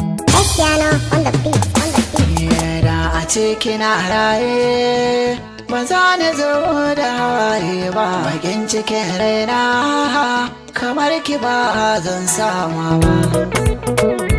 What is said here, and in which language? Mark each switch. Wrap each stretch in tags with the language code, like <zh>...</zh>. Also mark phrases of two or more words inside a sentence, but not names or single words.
<en>Cristiano on the beat, on the beat. Yeah,</en> <ha>da a ce kina raye, ba za ni zo da hawaye ba. Bakin cikin raina, kamar ki ba zan sama ba.</ha>